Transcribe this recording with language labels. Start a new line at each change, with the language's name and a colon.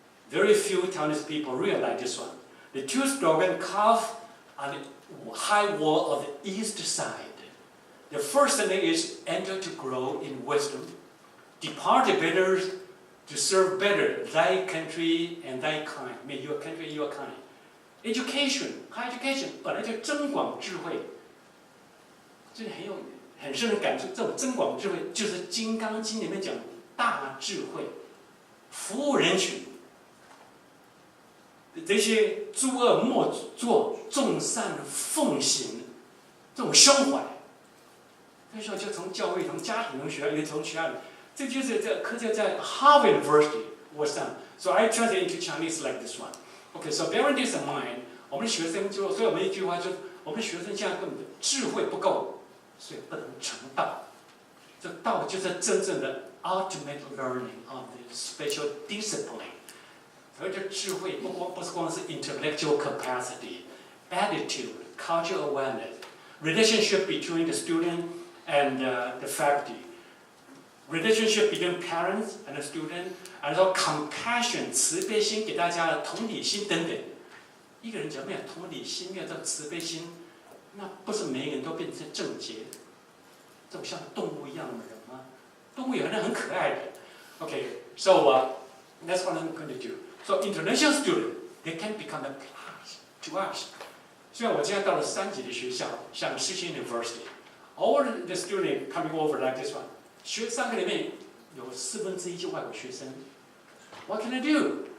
English: Very few Taiwanese people realize this one. The two slogans carved on the high wall of the east side. The first thing is enter to grow in wisdom, depart better to serve better thy country and thy kind. May your country and your kind.
Chinese: Education, high education 本来就增广智慧，这里很深的感触。这种增广智慧就是《金刚经》里面讲大智慧，服务人群。这些诸恶莫作，众善奉行，这种胸怀。所以说，就从教会、从家庭、从学校，也从学校里，这就是这课就在
English: Harvard University was done. So I translate into Chinese like this one. Okay, so bearing this in mind,
Chinese: 我们的学生就，所以我们一句话就是，我们的学生现在根本智慧不够，所以不能成道。这道就是真正的
English: ultimate learning of the special discipline.
Chinese: 所以这智慧不是光是
English: intellectual capacity, attitude, cultural awareness, relationship between the student and the faculty, relationship between parents and the student,
Chinese: 然后 compassion 慈悲心给大家的同理心等等。一个人只要没有同理心，没有这种慈悲心，那不是每一个人都变成正洁，这种像动物一样的人吗？动物有的很可爱的。
English: Okay, so that's what I'm going to do. So international students, they can become a plus to us.
Chinese: 虽然我现在到了3级的学校，像世新
English: University, all the students coming over like this one.
Chinese: 3个里面有1/4就外国学生。
English: What can I do?